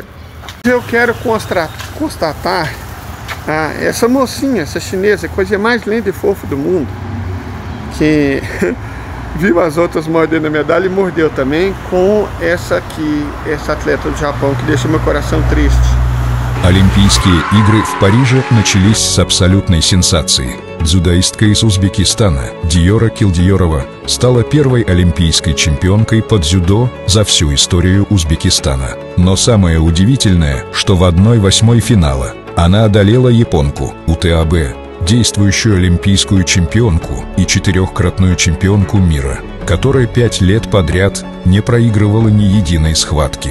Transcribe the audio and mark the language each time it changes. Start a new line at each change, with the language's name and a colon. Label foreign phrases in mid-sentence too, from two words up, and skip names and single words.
Portuguese: Eu quero constatar essa mocinha, essa chinesa, a coisa mais linda e fofa do mundo, que viu as outras mordendo a medalha e mordeu também com essa aqui, essa atleta do Japão, que deixa meu coração triste.
Russian: Олимпийские игры в Париже начались с абсолютной сенсации. Дзюдоистка из Узбекистана Диора Килдиорова стала первой олимпийской чемпионкой по дзюдо за всю историю Узбекистана. Но самое удивительное, что в 1/8 финала она одолела японку УТАБ, действующую олимпийскую чемпионку и 4-кратную чемпионку мира, которая 5 лет подряд не проигрывала ни единой схватки.